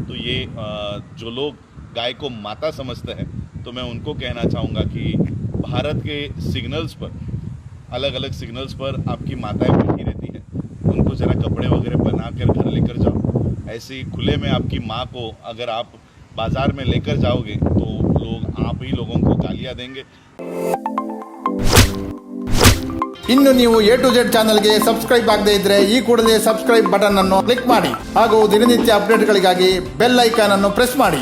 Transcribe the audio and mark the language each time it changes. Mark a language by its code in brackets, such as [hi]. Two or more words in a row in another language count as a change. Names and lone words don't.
[hi] तो ये जो लोग गाय को माता समझते हैं, तो मैं उनको कहना चाहूँगा कि भारत के सिग्नल्स पर, अलग अलग सिग्नल्स पर आपकी माताएं बैठी रहती है, उनको ज़रा कपड़े वगैरह बना कर घर लेकर जाओ। ऐसे ही खुले में आपकी माँ को अगर आप बाजार में लेकर जाओगे तो लोग आप ही लोगों को गालियाँ देंगे। [kn] ಇನ್ನು ನೀವು A to Z ಚಾನಲ್ಗೆ ಸಬ್ಸ್ಕ್ರೈಬ್ ಆಗದೇ ಇದ್ರೆ ಈ ಕೂಡಲೇ [en] subscribe button [kn] ಅನ್ನು ಕ್ಲಿಕ್ ಮಾಡಿ ಹಾಗೂ ದಿನನಿತ್ಯ ಅಪ್ಡೇಟ್ಗಳಿಗಾಗಿ [en] bell icon [kn] ಅನ್ನು ಪ್ರೆಸ್ ಮಾಡಿ.